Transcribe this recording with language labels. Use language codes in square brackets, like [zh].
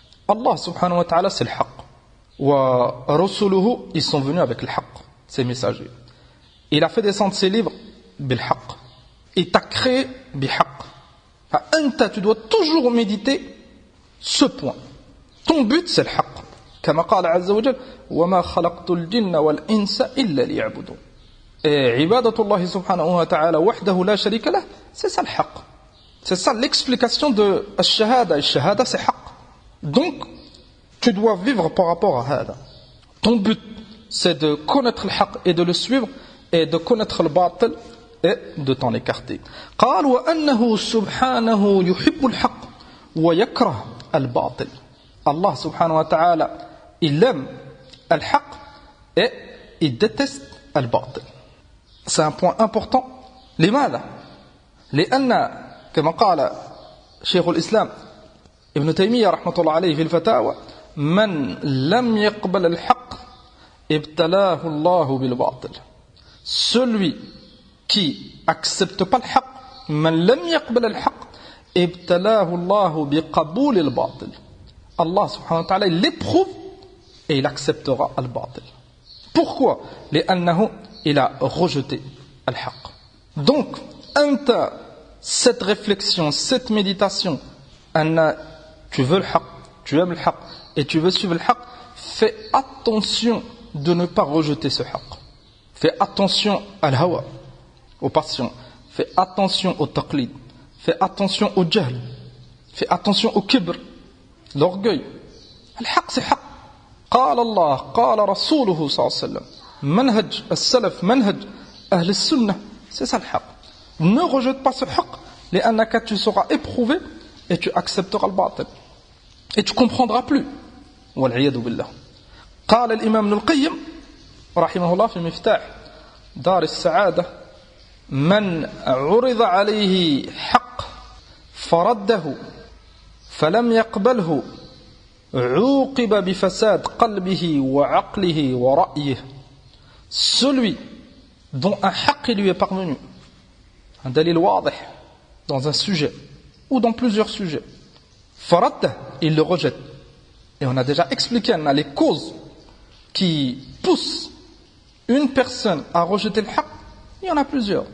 [fr] Allah subhanahu wa ta'ala c'est le haqq. ورسله ils sont venus avec le haqq, ces messagers. Il a fait descendre ses livres bil haqq. Il t'a créé bi haqq. Tu dois toujours méditer ce point. Ton but c'est le haqq. [ar] كما قال عز وجل وما خلقت الجن والإنس إلا ليعبدون. [fr] Et ibadatullah subhanahu wa ta'ala wahdahu la sharika lah, c'est ça le haqq. C'est ça l'explication de al-shahada. Al-shahada c'est haqq. Donc, tu dois vivre par rapport à hada. Ton but, c'est de connaître le haqq et de le suivre, et de connaître le batil et de t'en écarter. [ar] قال وأنه سبحانه يحب الحق ويكره الباطل. [fr] Allah subhanahu wa ta'ala, il aime le haqq et il déteste le batil. C'est un point important. [ar] لماذا؟ لأن كما قال شيخ الإسلام ابن تيمية رحمة الله عليه في الفتاوى من لم يقبل الحق ابتلاه الله بالباطل. [fr] Celui qui accepte pas le haqq, [ar] من لم يقبل الحق ابتلاه الله بقبول الباطل. [fr] Allah subhanahu wa ta'ala il l'éprouve et il acceptera le batil. Pourquoi? لأنه il a rejeté al-haqq. Donc, cette réflexion, cette méditation, tu veux le haqq, tu aimes le haqq et tu veux suivre le haqq, fais attention de ne pas rejeter ce haqq. Fais attention à l'hawa, aux passions. Fais attention au taqlid. Fais attention au jahl. Fais attention au kibr, l'orgueil. Al-haqq c'est haqq. [ar] قال الله قال رسوله صلى الله عليه وسلم منهج السلف منهج أهل السنة [fr] c'est ça le haqq. Ne rejette pas ce haqq لأنك tu seras éprouvé et tu accepteras le batil et tu comprendras plus [ar] والعياذ بالله. قال الإمام ابن القيم رحمه الله في مفتاح دار السعادة من عرض عليه حق فرده فلم يقبله عوقب بفساد قلبه وعقله ورأيه. [fr] Celui dont un haqq lui est parvenu, un dalil wadih, dans un sujet ou dans plusieurs sujets, faradda, il le rejette. Et on a déjà expliqué les causes qui poussent une personne à rejeter le haqq. Il y en a plusieurs.